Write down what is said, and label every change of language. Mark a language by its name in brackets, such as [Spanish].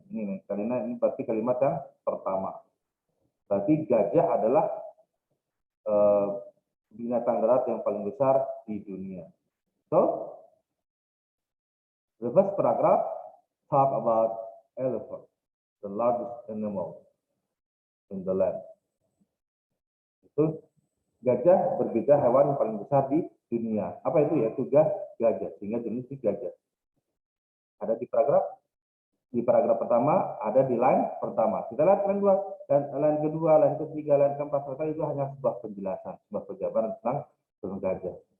[Indonesian] Ini berarti kalimat yang pertama. Berarti gajah adalah binatang darat yang paling besar di dunia. [English] So, the first paragraph talk about elephant, the largest animal in the land. [Indonesian] Itu gajah berbicara hewan yang paling besar di dunia. Apa itu? Yaitu gajah, sehingga jenis gajah. Ada di paragraf pertama, ada di line pertama. Kita lihat line dua, dan line kedua, line ketiga, line keempat, serta itu hanya sebuah penjelasan, sebuah penjabaran tentang gajah.